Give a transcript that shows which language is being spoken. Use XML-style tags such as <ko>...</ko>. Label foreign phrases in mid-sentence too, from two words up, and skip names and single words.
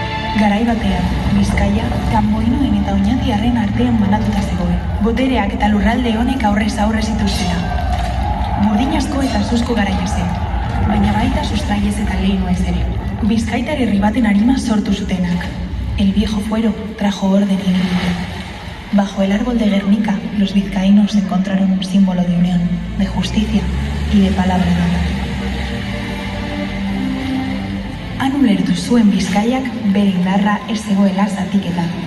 <eu>Garai batean, Bizkaia, Kanboinoen eta Oñatiarren artean banatuta zegoen. Botereak eta lurralde honek aurrez aurre zituztela. Burdinazko eta zuzko garaia zen, baina baita sustraiez eta leinuez ere. Bizkaitar herri baten arima sortu zutenak.</eu> <es>El viejo fuero trajo orden y equilibrio. Bajo el árbol de Guernica, los vizcaínos encontraron un símbolo de unión, de justicia y de palabra dada.</es> <eu>Han ulertu zuen Bizkaiak bere indarra ez zegoela zatiketan.</eu>